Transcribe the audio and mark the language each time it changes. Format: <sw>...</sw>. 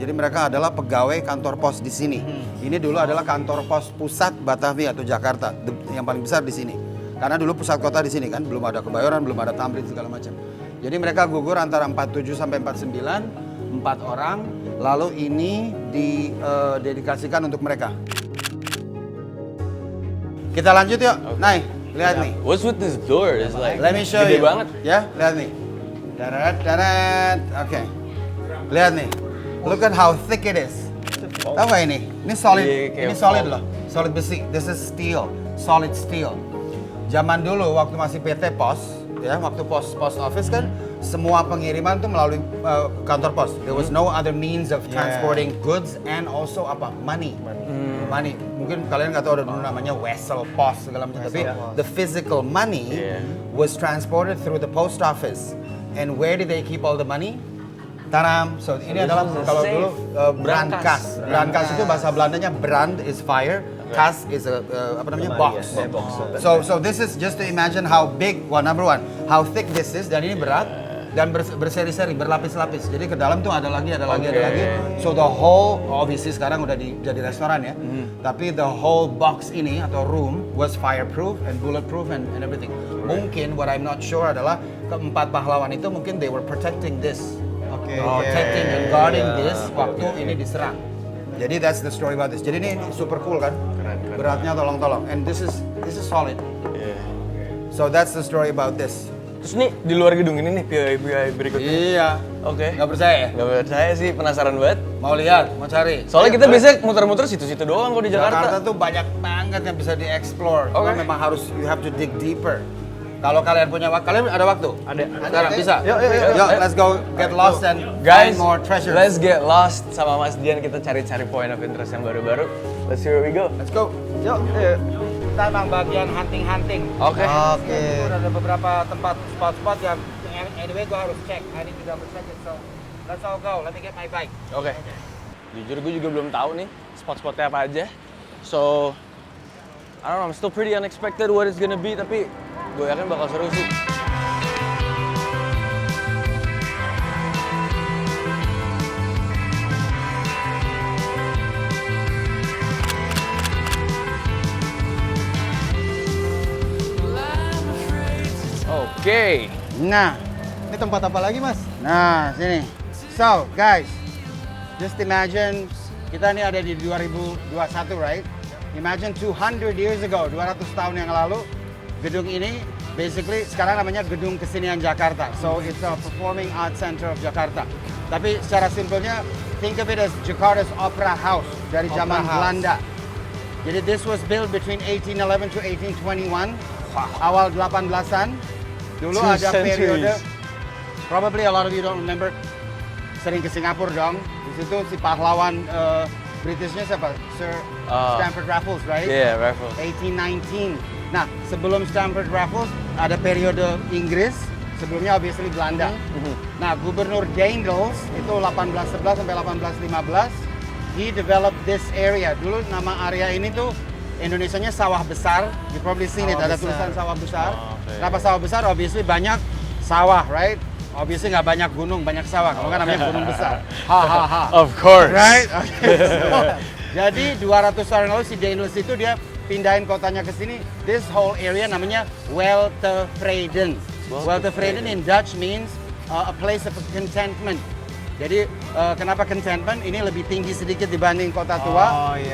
<id>Jadi mereka adalah pegawai kantor pos di sini. Ini dulu adalah kantor pos pusat Batavia atau Jakarta, yang paling besar di sini. Karena dulu pusat kota di sini kan, belum ada Kebayoran, belum ada Tamrin segala macam. Jadi mereka gugur antara 47 sampai 49, 4 orang. Lalu ini didedikasikan untuk mereka. Kita lanjut yuk. Nah, lihat nih.</id> <en>What's with this door? It's like Let me show</en> <id>gede banget. Ya, lihat nih. Darat. Oke. Lihat nih.</id> <en>Look at how thick it is.</en> <id>Tahu nggak ini? Ini solid. Iya, kayak Ini solid</id> <en>foam.</en> <id>loh. Solid besi.</id> <en>This is steel. Solid steel.</en> <id>Zaman dulu waktu masih PT Pos, ya, waktu post office kan semua pengiriman tuh melalui kantor pos.</id> <en>There was no other means of transporting goods and also</en> <id>apa?</id> <en>Money. Money.</en> <id>Mungkin kalian nggak tahu ada dulu namanya Wessel Pos segala macam. Tapi</id> <en>the physical money was transported through the post office. And where did they keep all the money? Taram.</en> <id>So ini adalah kalau dulu brankas. Brankas itu bahasa Belandanya</id> <en>brand is fire, kas is a</en> <id>apa namanya box.</id> <en>So this is just to imagine how big. Well, number one, how thick this is,</en> <id>dan ini berat dan berseri-seri, berlapis-lapis. Jadi ke dalam tuh ada lagi.</id> <en>So the whole, obviously</en> <id>sekarang udah jadi restoran ya.</id> <en>Tapi the whole box ini atau room was fireproof and bulletproof and everything. Mungkin what I'm not sure</en> <id>adalah keempat pahlawan itu mungkin</id> <en>they were protecting this. Protecting and guarding this</en> <id>waktu ini diserang. Jadi</id> <en>that's the story about this.</en> <id>Jadi ini super cool kan? Beratnya tolong-tolong.</id> <en>And this is solid. So that's the story about this.</en> <id>Terus nih di luar gedung ini nih POI berikutnya. Iya. Oke. Nggak percaya ya? Gak percaya sih, penasaran banget. Mau lihat, mau cari. Soalnya kita biasanya muter-muter situ-situ doang kok di Jakarta Jakarta. tuh banyak banget yang bisa dieksplor. Oke. Cuma memang harus</id> <en>you have to dig deeper.</en> <id>Kalau kalian punya waktu, kalian ada waktu? Ada. Sekarang bisa. Yuk.</id> <en>Let's go get lost and Guys, find more treasures. let's get lost</en> <id>sama Mas Dian, kita cari-cari point of interest yang baru-baru.</id> <en>Let's see where we go. Let's go.</en> <id>Yuk. Kita emang bagian hunting. Oke. Ada beberapa tempat spot-spot yang</id> <en>anyway</en> <id>gue harus cek.</id> <en>I need to double check it. So let's all go. Let me get my bike.</en> <id>Oke. Jujur gue juga belum tahu nih spot-spotnya apa aja.</id> <en>So, I don't know, I'm still pretty unexpected what it's gonna be,</en> <id>tapi gue yakin bakal seru sih. Oke. Nah, Ini tempat apa lagi, Mas?</id> <en>Nah, sini. So, guys, just imagine</en> <id>kita ini ada di 2021,</id> <en>right? Imagine 200 years ago,</en> <id>200 tahun yang lalu, gedung ini basically sekarang namanya Gedung Kesenian Jakarta.</id> <en>So, it's a performing arts center of Jakarta.</en> <id>Tapi secara simpelnya,</id> <en>think of it as Jakarta's Opera House dari zaman Belanda. Jadi this was built between 1811 to 1821,</en> <id>awal 18-an. Dulu</id> <en>Two</en> <id>ada periode,</id> <en>centuries. probably a lot of you don't remember,</en> <id>sering ke Singapura dong. Di situ si pahlawan Britishnya siapa? Sir Stamford Raffles,</id> <en>right? Yeah, Raffles.</en> <id>1819. Nah, sebelum Stamford Raffles ada periode Inggris, sebelumnya</id> <en>obviously</en> <id>Belanda. Nah, Gubernur Daendels itu 1811 sampai 1815,</id> <en>he developed this area.</en> <id>Dulu nama area ini tuh Indonesianya sawah besar.</id> <en>You probably seen it,</en> <id>ada tulisan sawah besar. Kenapa sawah besar?</id> <en>Obviously banyak sawah, right? Obviously</en> <id>nggak banyak gunung, banyak sawah. Kalau kan namanya gunung besar.</id> <en>Of course. Right? Okay. So,</en> <id>jadi 200 tahun lalu si Daendels itu dia pindahin kotanya ke sini.</id> <en>This whole area namanya Weltevreden. Weltevreden in Dutch means a place of contentment.</en> <id>Jadi kenapa contentment? Ini lebih tinggi sedikit dibanding kota tua.</id>